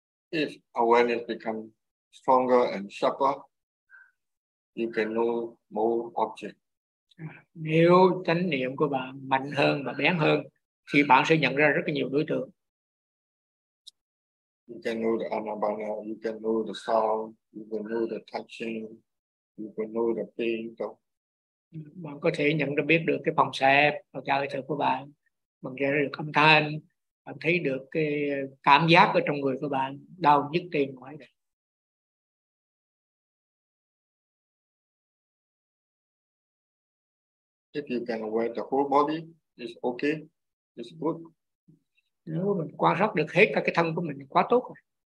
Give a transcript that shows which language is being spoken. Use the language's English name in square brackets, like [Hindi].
[English] if awareness become stronger and sharper, you can know more object. [Vietnamese] Nếu chánh niệm của bạn mạnh hơn và bén hơn thì bạn sẽ nhận ra rất là nhiều đối tượng. [English] You can know the anabana, you can know the sound, you can know the touching, you can know the pain. [Vietnamese] Bạn có thể nhận ra biết được cái phòng xẹp và cái thở của bạn, bạn nghe được âm thanh, bạn thấy được cái cảm giác ở trong người của bạn đau nhức tim ngoài đây. [English] If you can aware the whole body, it's okay, it's good. [Vietnamese] Nếu mình quan sát được hết cả cái thân của mình, quá tốt rồi.